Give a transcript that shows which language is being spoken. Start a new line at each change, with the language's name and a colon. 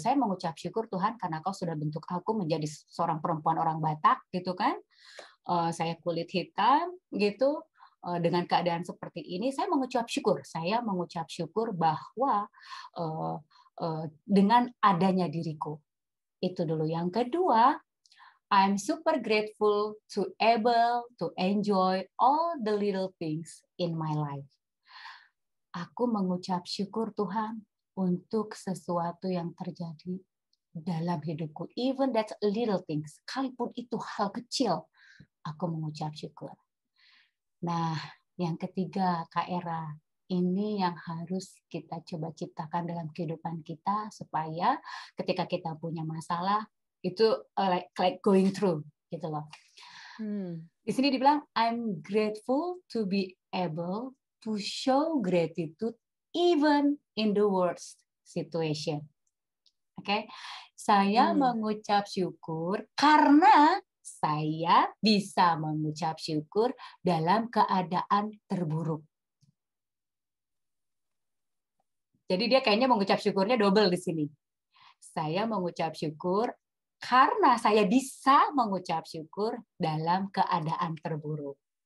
Indonesian: Saya mengucap syukur Tuhan karena Kau sudah bentuk aku menjadi seorang perempuan orang Batak, gitu kan? Saya kulit hitam, gitu. Dengan keadaan seperti ini, saya mengucap syukur. Saya mengucap syukur bahwa dengan adanya diriku. Itu dulu. Yang kedua,
English: I'm super grateful to able to enjoy all the little things in my life.
Indonesian: Aku mengucap syukur Tuhan untuk sesuatu yang terjadi dalam hidupku.
English: Even that's little things.
Indonesian: Sekalipun itu hal kecil, aku mengucap syukur. Nah, yang ketiga, Kak Era. Ini yang harus kita coba ciptakan dalam kehidupan kita supaya ketika kita punya masalah, itu
English: like going through,
Indonesian: gitu loh. Di sini dibilang,
English: I'm grateful to be able to show gratitude even in the worst situation.
Indonesian: Oke, saya mengucap syukur karena saya bisa mengucap syukur dalam keadaan terburuk. Jadi dia kayaknya mengucap syukurnya double di sini. Saya mengucap syukur karena saya bisa mengucap syukur dalam keadaan terburuk.